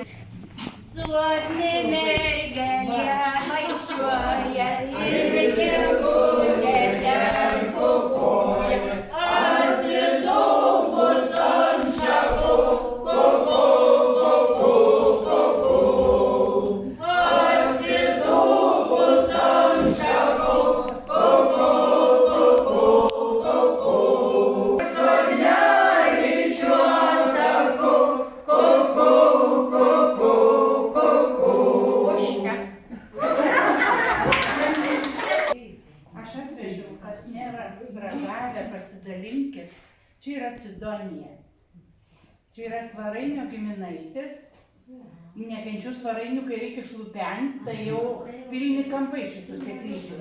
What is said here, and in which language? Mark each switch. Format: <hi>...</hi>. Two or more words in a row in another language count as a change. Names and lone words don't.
<lt>Suotni mergelė maišuoja ir gegutė ten kukuoja. Atsidūkus ant šakų, kuku, kuku, kuku. Atsidūkus ant šakų, kuku, kuku, kuku. Surnelį šiuo taku, kuku, kuku. Aš atvežiau, kas nėra ragavę, pasidalinkit. Čia yra Cidonija. Čia yra svarainio giminaitis. Nekenčiu svarainių, kai reikia šlupenti, tai jau pilni kampai šitų sėklydžių.</lt>